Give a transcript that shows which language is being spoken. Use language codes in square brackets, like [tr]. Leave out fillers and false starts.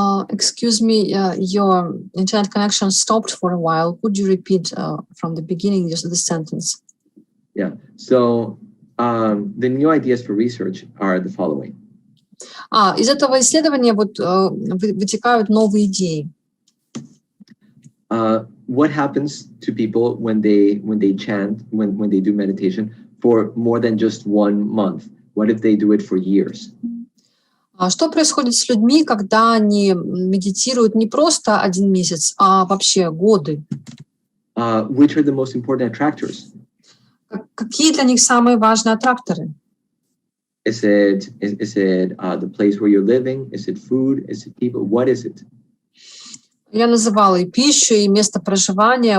[en] Excuse me, your internet connection stopped for a while. Could you repeat from the beginning just this sentence? Yeah. So the new ideas for research are the following. [ru] Из этого исследования вот вытекают новые идеи. [en] What happens to people when they chant, when they do meditation for more than just 1 month? What if they do it for years? [ru] Что происходит с людьми, когда они медитируют не просто 1 месяц, а вообще годы? [en] Which are the most important attractors? [ru] Какие для них самые важные аттракторы? [en] Is it the place where you're living? Is it food? Is it people? What is it? [ru] Я называла и пищу, и место проживания.